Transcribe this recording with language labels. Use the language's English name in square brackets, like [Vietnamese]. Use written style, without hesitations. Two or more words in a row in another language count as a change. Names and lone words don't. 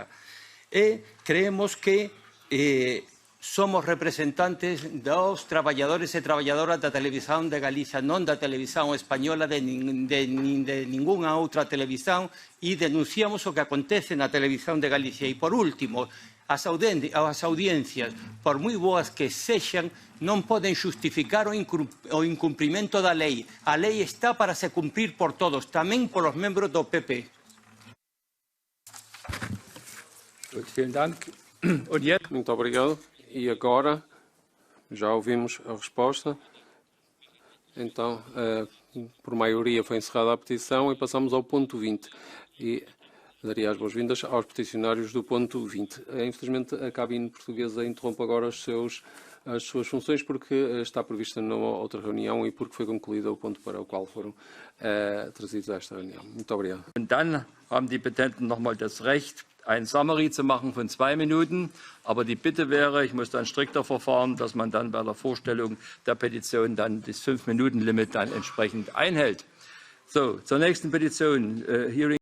[Galician] E creemos que somos representantes dos traballadores e traballadoras da televisión de Galiza, non da televisión española, de ningunha outra televisión, e denunciamos o que acontece na televisión de Galicia. E, por último, as audiencias, por moi boas que sexan, non poden justificar o incumprimento da lei. A lei está para se cumprir por todos, tamén polos membros do PP. [Portuguese] Muito obrigado. E agora, já ouvimos a resposta. Então, por maioria foi encerrada a petição e passamos ao ponto 20. E daria as boas-vindas aos peticionários do ponto 20. Infelizmente, a cabine portuguesa interrompe agora as suas funções porque está prevista numa outra reunião e porque foi concluído o ponto para o qual foram trazidos a esta reunião. Muito obrigado. [German] Und dann haben die Petenten nochmal das Recht, ein Summary zu machen von 2 Minuten. Aber die Bitte wäre, ich muss dann strikter verfahren, dass man dann bei der Vorstellung der Petition dann das 5-Minuten-Limit dann entsprechend einhält. So, zur nächsten Petition. Hearing